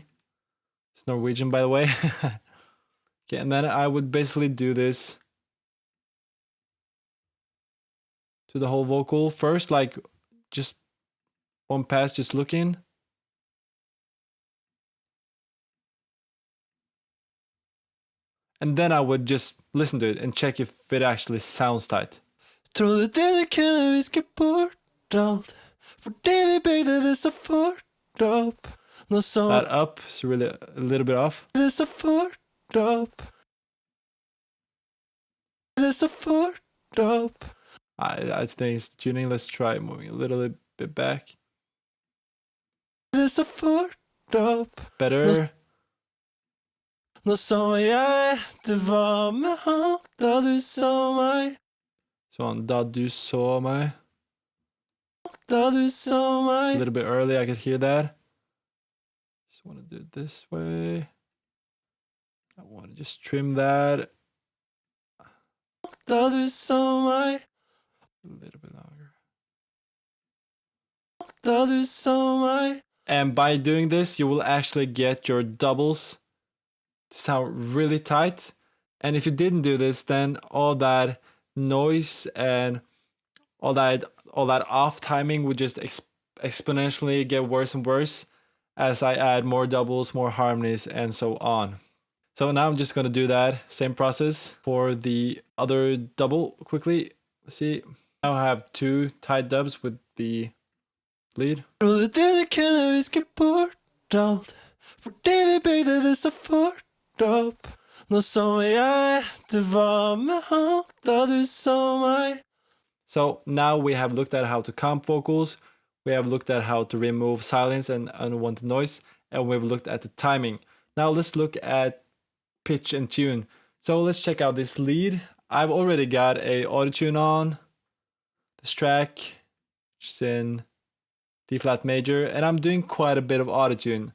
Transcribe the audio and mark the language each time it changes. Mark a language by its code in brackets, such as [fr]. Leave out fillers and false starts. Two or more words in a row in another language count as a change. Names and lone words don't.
[en] It's Norwegian, by the way. Okay, and then I would basically do this to the whole vocal first, like just one pass, just looking. And then I would just listen to it and check if it actually sounds tight. [no] Trodde du kunne viske bort alt, for det vi bygde det så fort opp. Nå så [en] That up is really a little bit off. [no] det så fort opp. Det så fort opp. [en] I think it's tuning. Let's try moving a little bit back. [no] Det så fort opp. [en] Better. [no] Nå så jeg du var med han da du så meg. Sånn, da du så meg. Da du så [en] A [no] meg. [en] little bit early, I could hear that. Just want to do it this way. I want to just trim that [no] Da du så meg. [en] a little bit longer. [no] Da du så meg. [en] And by doing this, you will actually get your doubles to sound really tight. And if you didn't do this, then all that noise and all that off timing would just exponentially get worse and worse as I add more doubles, more harmonies, and so on. So now I'm just going to do that same process for the other double quickly. Let's see. Now I have two tight dubs with the lead. [no] Trodde du kunne viske bort alt, for det vi bygde det så fort opp. Nå så jeg du var med han da du så meg. [en] So now we have looked at how to comp vocals, we have looked at how to remove silence and unwanted noise, and we've looked at the timing. Now let's look at pitch and tune. So let's check out this lead. I've already got a auto-tune on this track, which is in D flat major, and I'm doing quite a bit of auto-tune.